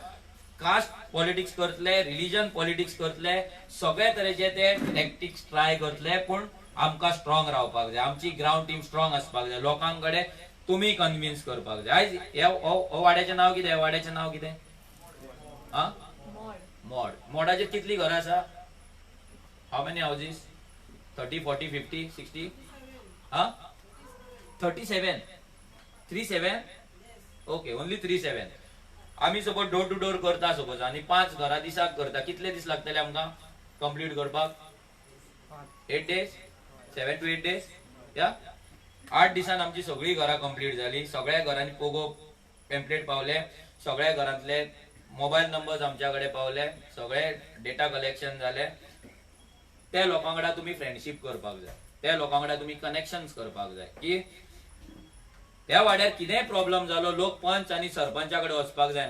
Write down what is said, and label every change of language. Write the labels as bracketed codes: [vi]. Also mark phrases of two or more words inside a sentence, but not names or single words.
[en] caste politics [kok] करतले, [en] religion politics [kok] करतले, सगळे तरेचे ते टॅक्टिक्स ट्राय करतले. पूण आमकां स्ट्रॉंग रावपाक जाय, आमची [en] ground team strong [kok] आसपाक जाय. लोकांकडे तुम्ही कन्विन्स करपाक जाय. आयज ह्या वाड्याचें नांव कितें? वाड्याचें नांव कितें? मोड. मोडाचेर कितली घरां आसा? [en] how many houses? 30, 40, 50, 60? 37? 37? OK, only 37. [kok] आमी [en] suppose door to door [kok] करता सपोज, आनी 5 घरां दिसाक करता, कितले दीस लागतले आमकां कंप्लीट करपाक? 8 days? 7 to 8 days? या 8 दिसान आमची सगळी घरां कंप्लीट जाली. सगळ्या घरांनी पोगो पॅम्पलेट पावले, सगळ्या घरांतले [en] mobile numbers [kok] आमच्या कडेन पावले, सगळे [en] data collection [kok] जाले. त्या लोकां कडेन तुम्ही फ्रेंडशीप करपाक जाय, त्या लोकां कडेन तुम्ही कनेक्शन्स करपाक जाय की ह्या वाड्यार कितेंय प्रॉब्लेम जालो, लोक पंच आनी सरपंचा कडेन वचपाक जायना.